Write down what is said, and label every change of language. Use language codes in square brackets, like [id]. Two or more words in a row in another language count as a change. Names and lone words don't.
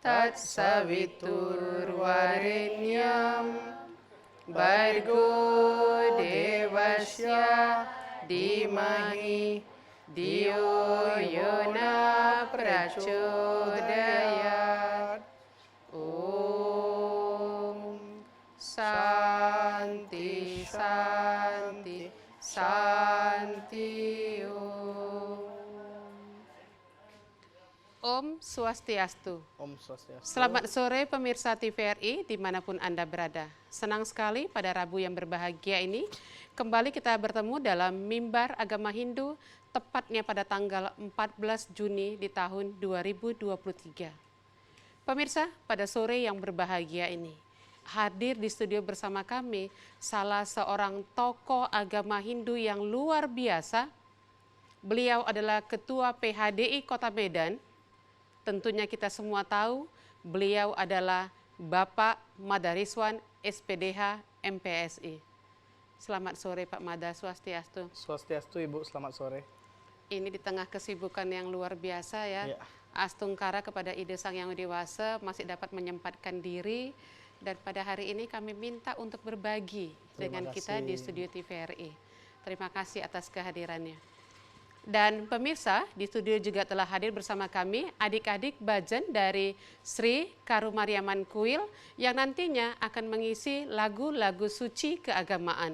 [sa] तत्सवितुर्वरेण्यं भर्गो देवस्य धीमहि धियो यो न प्रचोदयात्. ॐ शान्तिः शान्तिः शान्तिः ॐ स्वस्त्यस्तु. ॐ स्वस्त्यस्तु. [id] Selamat sore pemirsa TVRI dimanapun Anda berada. Senang sekali pada Rabu yang berbahagia ini kembali kita bertemu dalam Mimbar Agama Hindu tepatnya pada tanggal 14 Juni di tahun 2023. Pemirsa, pada sore yang berbahagia ini hadir di studio bersama kami salah seorang tokoh agama Hindu yang luar biasa. Beliau adalah Ketua PHDI Kota Medan. Tentunya kita semua tahu beliau adalah Bapak Madariswan SPDH MPSI. Selamat sore Pak Mada, Swastiastu. Swastiastu Ibu, selamat sore. Ini di tengah kesibukan yang luar biasa ya. Astungkara kepada ide Sang Yang Dewasa masih dapat menyempatkan diri. Dan pada hari ini kami minta untuk berbagi dengan kita di studio TVRI. Terima kasih atas kehadirannya. Dan pemirsa, di studio juga telah hadir bersama kami adik-adik Bajen dari Sri Karumariaman Kuil yang nantinya akan mengisi lagu-lagu suci keagamaan.